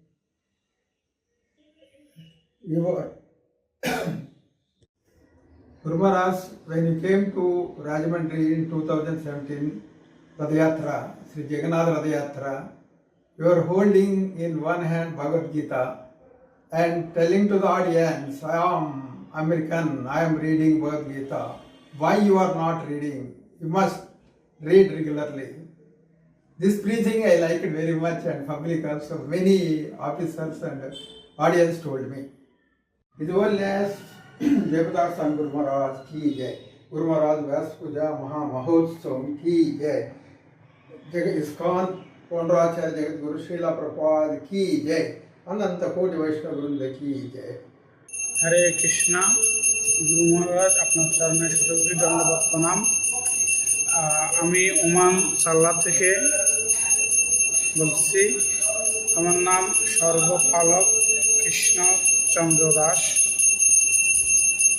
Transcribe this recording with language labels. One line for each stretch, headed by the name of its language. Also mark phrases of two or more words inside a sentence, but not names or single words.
English: Guru Maharaj, when you came to Rajahmundry in 2017, Radhayatra, Sri Jagannath Radhayatra, you are holding in one hand Bhagavad Gita and telling to the audience, I am American, I am reading Bhagavad Gita. Why you are not reading? You must read regularly. This preaching I liked very much, and public also, many officers and audience told me. His Holiness Jayapataka San Guru Maharaj
Hindi: की जय.
English: Guru Maharaj Vyasa Puja Maha Mahotsav
Hindi: की जय.
English: ISKCON Pondracharya Jagat Guru Srila Prabhupada
Hindi: की जय.
English: Ananta Koti Vaishnava Vrinda
Hindi: की जय.
Bangla: हरे कृष्णा। गुरु महाराज আপনার চরণে শতকোটি দণ্ডবত প্রণাম। আমি ওমান সাল্লা থেকে বলছি। আমার নাম সর্বপালক কৃষ্ণ চন্দ্র দাস।